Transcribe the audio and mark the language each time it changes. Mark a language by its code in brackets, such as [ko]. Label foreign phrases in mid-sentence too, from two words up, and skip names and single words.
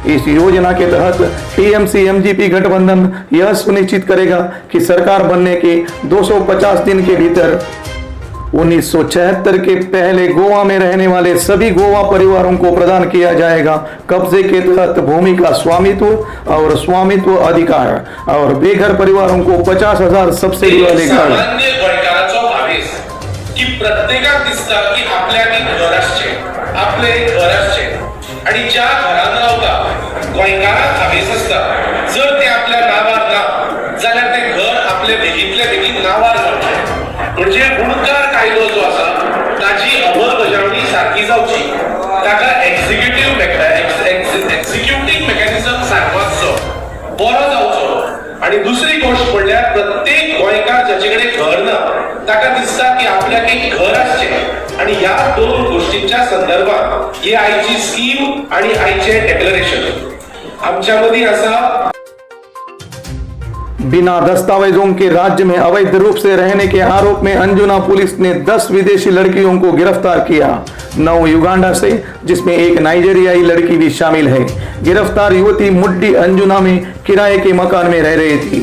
[hi] इस योजना के तहत टीएमसी एमजीपी गठबंधन यह सुनिश्चित करेगा कि सरकार बनने के 250 दिन के भीतर 1976 के पहले गोवा में रहने वाले सभी गोवा परिवारों को प्रदान किया जाएगा कब्जे के तहत भूमि का स्वामित्व और स्वामित्व अधिकार, और बेघर परिवारों को 50,000 सब्सिडी वाले घर। [kok] की प्रत्येकाक दिसता की आपल्याक घर आसचे, आपले घर आसचे, आणि ज्या घरान रावता गोंयकारांक हावेस आसता जाल्यार तें घर आपले बेगींतल्या बेगीन नांवार जावचें. म्हणजे गुणकार कायदो जो आसा ताची अंमलबजावणी सारकी जावची, ताका [en] executive mechanism [kok] सारको आसचो, बरो जावचो. आणि दुसरी गोष्ट म्हणल्यार प्रत्येक गोंयकार जाचे कडेन घर ना ताका दिसता की आपल्याक एक घर आसचें. आणि ह्या दोन गोष्टींच्या संदर्भात ही आयची स्कीम आणि आयचे डेक्लरेशन आमच्या मदीं आसा. [hi] बिना दस्तावेजों के राज्य में अवैध रूप से रहने के आरोप में अंजुना पुलिस ने 10 विदेशी लड़कियों को गिरफ्तार किया. 9 युगांडा से, जिसमें एक नाइजीरियाई लड़की भी शामिल है. गिरफ्तार युवती मुड्डी अंजुना में किराए के मकान में रह रही थी.